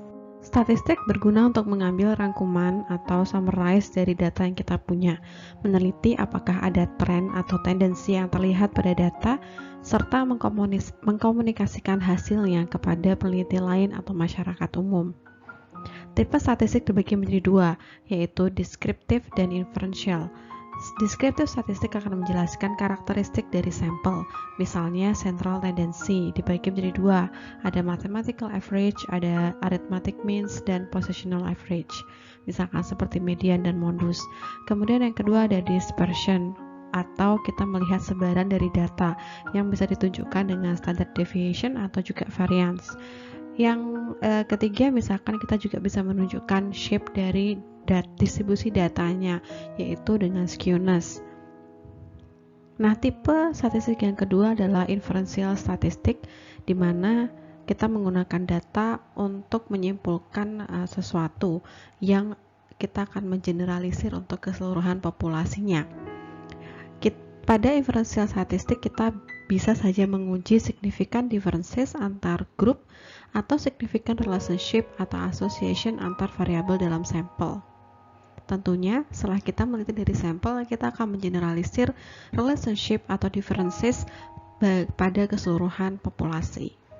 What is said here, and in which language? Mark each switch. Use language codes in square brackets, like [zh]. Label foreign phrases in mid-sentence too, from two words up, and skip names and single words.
[id] Statistik berguna untuk mengambil rangkuman atau summarize dari data yang kita punya, meneliti apakah ada tren atau tendensi yang terlihat pada data, serta mengkomunikasikan hasilnya kepada peneliti lain atau masyarakat umum. Tipe statistik dibagi menjadi dua, yaitu deskriptif dan inferential. Deskriptif statistik akan menjelaskan karakteristik dari sampel, misalnya [en] central tendency [id] dibagi menjadi dua, ada [en] mathematical average, [id] ada [en] arithmetic means, [id] dan [en] positional average, [id] misalkan seperti median dan modus. Kemudian yang kedua ada dispersion, atau kita melihat sebaran dari data yang bisa ditunjukkan dengan [en] standard deviation [id] atau juga variance. Yang ketiga, misalkan kita juga bisa menunjukkan shape dari distribusi datanya, yaitu dengan skewness. Nah, tipe statistik yang kedua adalah inferential statistik, di mana kita menggunakan data untuk menyimpulkan sesuatu yang kita akan mengeneralisir untuk keseluruhan populasinya. Pada inferential statistik kita bisa saja menguji [en] significant differences [id] antar grup atau [en] significant relationship [id] atau association antar variabel dalam sampel. Tentunya setelah kita meneliti dari sampel, kita akan mengeneralisir relationship atau differences pada keseluruhan populasi.